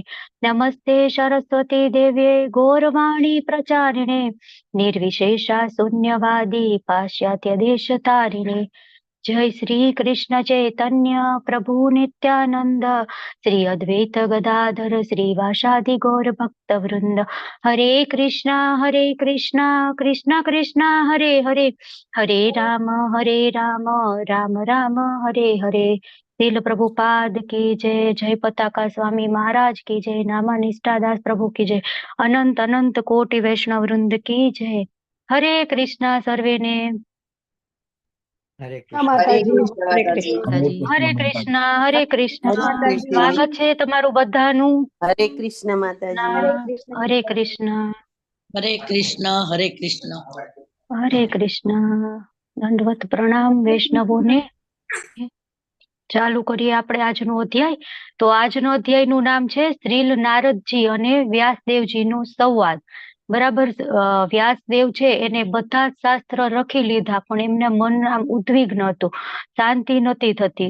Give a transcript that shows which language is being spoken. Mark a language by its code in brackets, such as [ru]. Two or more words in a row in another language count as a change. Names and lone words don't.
[sa] नमस्ते सरस्वती देव्ये गौरवाणी प्रचारिणे निर्विशेषा शून्यवादी पाश्चात्य देशतारिणे। जय श्री कृष्ण चैतन्य प्रभु नित्यानंद श्री अद्वैत गदाधर श्रीवासादि गौर भक्त वृंद। हरे कृष्णा कृष्णा कृष्णा हरे हरे, हरे राम राम राम हरे हरे। [hi] तिल प्रभुपाद की जय। जय पताका स्वामी महाराज की जय। नामा निष्ठादास प्रभु की जय। अनंत अनंत कोटि वैष्णव वृंद की जय। हरे कृष्णा सर्वे ने। हरे हाँ कृष्ण। माताजी, हरे कृष्ण। हरे कृष्ण। हरे कृष्ण। हरे कृष्ण। [gu] स्वागत છે તમારું બધાનું। [hi] हरे कृष्ण माताजी। हरे कृष्ण हरे माताजी। कृष्ण। हरे कृष्ण हरे कृष्ण। [gu] હરે કૃષ્ણ. દંડવત પ્રણામ વૈષ્ણવોને. ચાલુ કરીએ આપણે આજનો અધ્યાય. તો આજનો અધ્યાયનું નામ છે શ્રીલ નારદજી અને વ્યાસદેવજીનો સંવાદ. બરાબર. વ્યાસદેવ છે એને બધા જ શાસ્ત્ર લખી લીધા, પણ એમને મન આમ ઉદ્વિગ્ન હતું, શાંતિ નહોતી થતી.